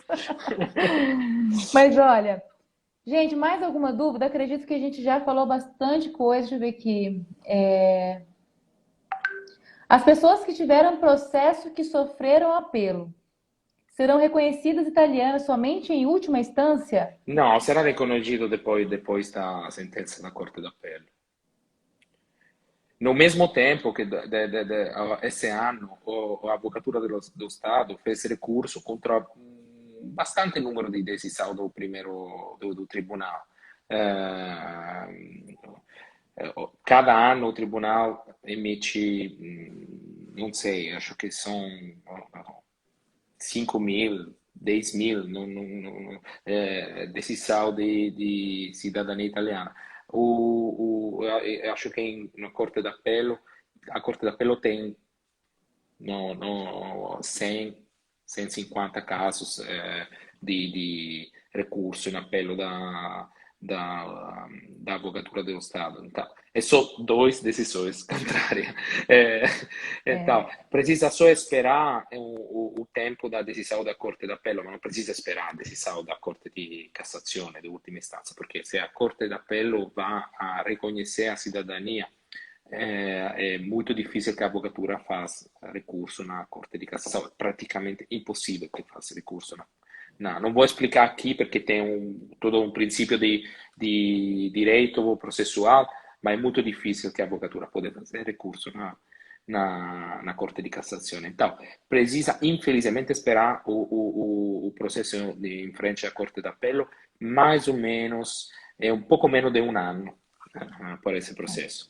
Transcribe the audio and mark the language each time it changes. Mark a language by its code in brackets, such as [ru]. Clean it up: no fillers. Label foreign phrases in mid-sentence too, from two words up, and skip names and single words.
[pt] Mas olha, gente, mais alguma dúvida? Acredito que a gente já falou bastante coisa. Deixa eu ver aqui. As pessoas que tiveram processo que sofreram apelo serão reconhecidas italianas somente em última instância? [it] No, sarà riconosciuto [pt] depois da sentença da Corte d'Appello. No mesmo tempo que esse ano a Avocatura do Estado fez recurso contra bastante número de decisão do Tribunal. Eh, Cada ano o Tribunal emite, não sei, acho que são 5.000, 10.000 decisão de cidadania italiana. Eu acho que na Corte d'Appello, a Corte d'Appello tem no 100, 150 casos [it] di recurso in appello da Avocatura dello Stato. [pt] Então, e são duas decisões contrárias. É, É, então, precisa só esperar o tempo da decisão da [it] Corte d'Appello, ma non precisa sperare la decisione da Corte di Cassazione, di ultima istanza, perché se la Corte d'Appello va a riconoscere la cidadania, è molto difficile che l'avvocatura faccia ricorso na Corte di Cassazione, è praticamente impossibile che faccia ricorso. [pt] No, non vou explicar aqui porque tem todo um princípio de direito processual, mas é muito difícil que a avvocatura possa fazer recurso na Corte de Cassação. Então, precisa, infelizmente, esperar o processo em frente à Corte d'Appello, mais ou menos, é um pouco menos de um ano por esse processo.